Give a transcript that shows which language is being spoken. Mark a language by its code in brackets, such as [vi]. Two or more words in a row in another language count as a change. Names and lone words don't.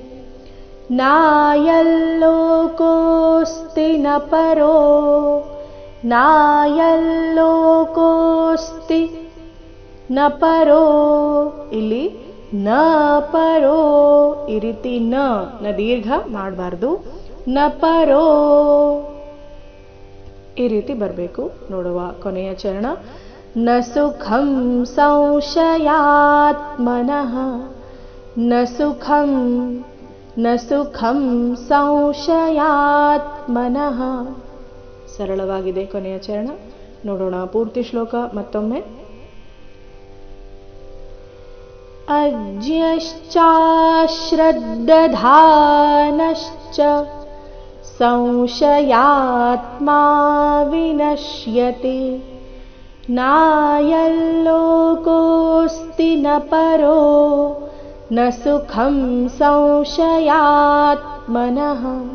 [sa] ನಾಯಲ್ಲೋಕೋಸ್ತಿ ನ ಪರೋ ನಾಯಲ್ಲೋಕೋಸ್ತಿ ನ ಪರೋ ಇಲ್ಲಿ ನ ಪರೋ [kn] ಈ ರೀತಿ ನ ದೀರ್ಘ ಮಾಡಬಾರ್ದು. [sa] ನ ಪರೋ [kn] ಈ ರೀತಿ ಬರಬೇಕು. ನೋಡುವ ಕೊನೆಯ ಚರಣ. [sa] ನ ಸುಖಂ ಸಂಶಯಾತ್ಮನಃ ನ ಸುಖಂ ನ ಸುಖಂ ಸಂಶಯಾತ್ಮನಃ. [kn] ಸರಳವಾಗಿದೆ ಕೊನೆಯ ಚರಣ. ನೋಡೋಣ ಪೂರ್ತಿ ಶ್ಲೋಕ ಮತ್ತೊಮ್ಮೆ. [sa] ಅಜ್ಞಶ್ಚಾಶ್ರದ್ಧಧಾನಶ್ಚ ಸಂಶಯಾತ್ಮಾ ವಿನಶ್ಯತಿ ನಾಯಲ್ಲೋಕೋಸ್ತಿ ನ ಪರೋ ನ ಸುಖಂ ಸಂಶಯಾತ್ಮನಃ.